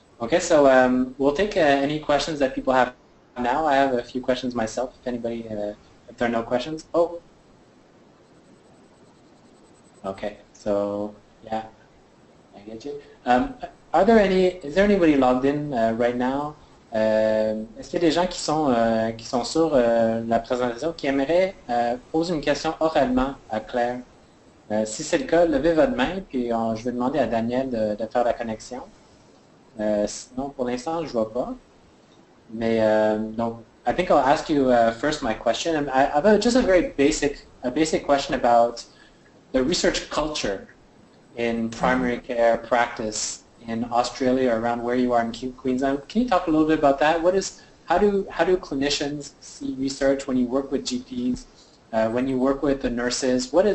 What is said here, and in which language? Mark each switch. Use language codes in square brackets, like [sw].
[en] Okay, so we'll take any questions that people have now. I have a few questions myself, if anybody, if there are no questions. Oh. Okay, so, yeah, I get you. Is there anybody logged in right now? [fr] Est-ce qu'il y a des gens qui sont sur la présentation qui aimeraient poser une question oralement à Claire? Si c'est le cas, levez votre main, puis je vais demander à Daniel de faire la connexion. Sinon, pour l'instant, je ne vois pas. Mais donc, [en] I think I'll ask you first my question. I have just a very basic question about the research culture in primary care practice in Australia, around where you are in Queensland. Can you talk a little bit about that? How do clinicians see research when you work with GPs, when you work with the nurses?